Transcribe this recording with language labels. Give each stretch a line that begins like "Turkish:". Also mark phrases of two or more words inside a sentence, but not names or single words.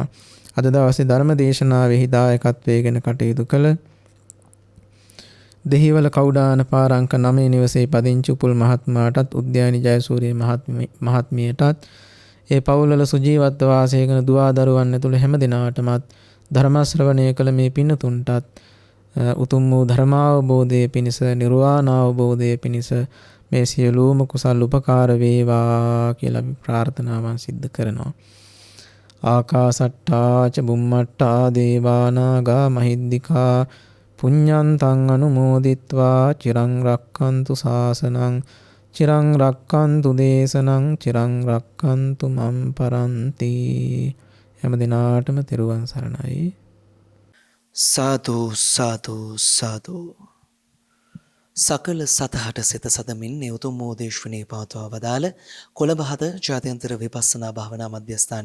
Sinhala: අද දවසේ ධර්ම දේශනාවෙහි දායකත්වයෙන් කටයුතු කළ දෙහිවල කවුඩාන පාර අංක 9 නිවසේ පදිංචි උපුල් මහත්මයාටත් උද්‍යානි ජයසූරිය මහත්මියටත් ඒ පවුල්වල සුජීවත්ව වාසය කරන දුවා දරුවන් ඇතුළු හැම දිනාටමත් ධර්ම ශ්‍රවණය කළ මේ පින්තුන්ටත් උතුම් වූ ධර්මාවබෝධයේ පිණිස නිර්වාණ අවබෝධයේ පිණිස මේ සියලුම කුසල් උපකාර වේවා කියලා අපි ප්‍රාර්ථනාවන් සිද්ධ කරනවා.
Pali: ආකාසට්ටා ච බුම්මට්ටා දේවානාගා මහිද්దికා පුඤ්ඤන්තං අනුමෝදිත්වා චිරං රක්ඛන්තු ශාසනං චිරං රක්ඛන්තු දේශනං චිරං රක්ඛන්තු මම් පරන්ති.
Sinhala: හැම දිනාටම තෙරුවන් සරණයි.
Pali: සාදු සාදු සාදු.
Sinhala: සකල සතහට සිත සදමින් උතුම් වූ දේශනේ පවත්වා වදාළ කොළඹ හද ජාත්‍යන්තර විපස්සනා භාවනා මධ්‍යස්ථානය